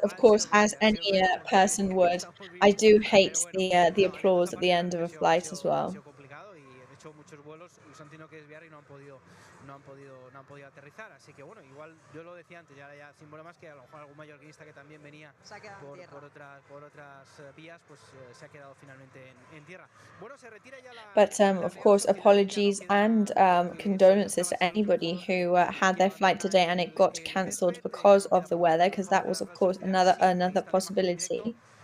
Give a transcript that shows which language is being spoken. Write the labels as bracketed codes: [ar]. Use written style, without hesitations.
[en] But as any person would, I do hate the applause at the end of a flight as well. [es] Muchos vuelos y se han tenido que desviar y no han podido aterrizar, así que bueno, igual yo lo decía antes, ya sin más que a lo mejor algún mallorquinista que también venía por otras vías, pues se ha quedado finalmente en tierra. Bueno, se retira ya la... [en] But of course, apologies and condolences to anybody who had their flight today and it got cancelled because of the weather, because that was of course another possibility.